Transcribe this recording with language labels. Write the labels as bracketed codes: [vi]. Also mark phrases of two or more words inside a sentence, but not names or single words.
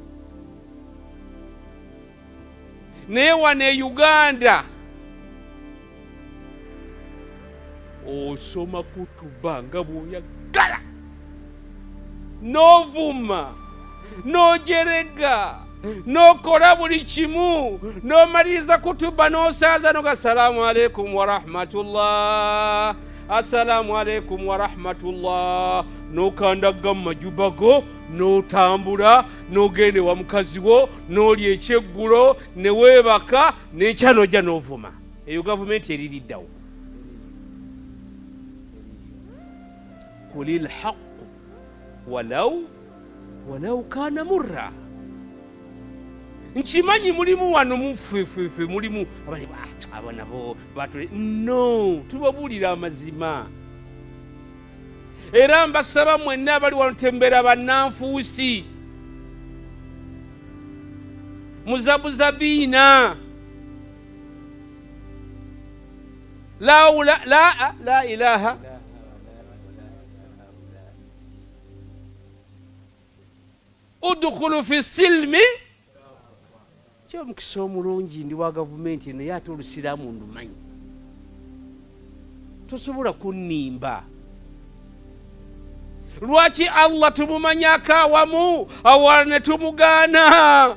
[lg] Naye wano e Uganda osoma kutuba nga bw'oyagala, n'ovuma, n'ojerega, n'okola buli kimu, n'omaliriza kutuba n'osaaza noga [ar] السلام عليكم ورحمة الله, السلام عليكم ورحمة الله, [lg] n'okandaga mu majuba go, n'otambula, n'ogenda wa mukazi wo, n'olya ekyeggulo, ne weebaka, n'enkya n'ojja n'ovuma. Eyo gavumenti eririddawo. [ar] قل الحق ولو كان مرا. [lg] Nkimanyi mulimu wano mufefefe, mulimu abo nabo batule. No, tubabuulira amazima. Era mbasaba mwenna abali wano tembera bannanfuusi, muzabuzabiina, [ar] لا إله ادخلوا في السلم. [lg] Kyo mukisa omulungi ndi wa gavumenti naye ate olusiraamu ndumanyi. Tosobola kunnimba. Lwaki Allah tumumanyako awamu awala ne tumugaana?